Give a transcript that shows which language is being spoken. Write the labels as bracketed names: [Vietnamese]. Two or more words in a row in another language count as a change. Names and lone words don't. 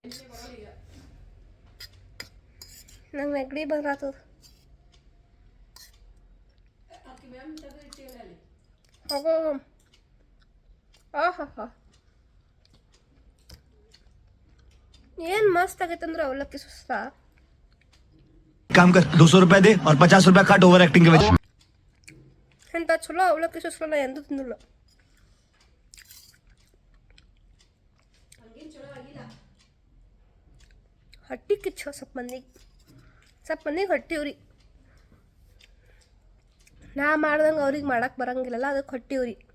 [Kannada] ನಂಗೆ ನೆಗಡಿ ಬರತ್ತದ. ಹೋಗೋ ಆಹಾ ಏನು ಮಸ್ತ್ ಆಗೈತಂದ್ರೆ ಅವಲಕ್ಕಿ ಸುಸ್ತ. [Hindi] काम कर 200 रुपए दे और 50 रुपए काट [English] over acting [Hindi] के वजह [Kannada] ಎಂತ ಚಲೋ ಅವಲಕ್ಕಿ ಸುಸ್ಲ ಎಂದೂ ತಿಂದಿಲ್ಲ. ಹಟ್ಟಿ ಕಿಚ್ಚ ಸ್ವಲ್ಪ ಮಂದಿಗೆ ಹೊಟ್ಟಿವ್ರಿ. ನಾ ಮಾಡ್ದಂಗೆ ಅವ್ರಿಗೆ ಮಾಡಕ್ಕೆ ಬರಂಗಿಲ್ಲಲ್ಲ, ಅದಕ್ಕೆ ಹೊಟ್ಟಿವ್ರಿ.